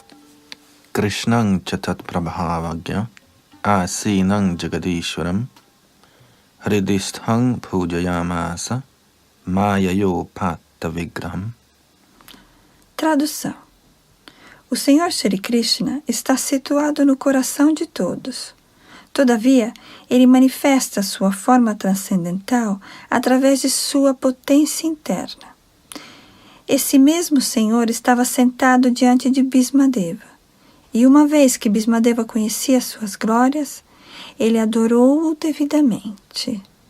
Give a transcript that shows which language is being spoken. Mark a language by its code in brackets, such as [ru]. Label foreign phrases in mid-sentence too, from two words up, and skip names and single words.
[sa] कृष्णं च तत्प्रभावज्ञ आसीनं जगदीश्वरम् हृदिस्थं पूजयामास माययोपात्तविग्रहम्. [pt] Tradução. O Senhor Shri Krishna está situado no coração de todos. Todavia, ele manifesta sua forma transcendental através de sua potência interna. Esse mesmo Senhor estava sentado diante de Bhismadeva, e uma vez que Bhismadeva conhecia suas glórias, ele adorou-o devidamente.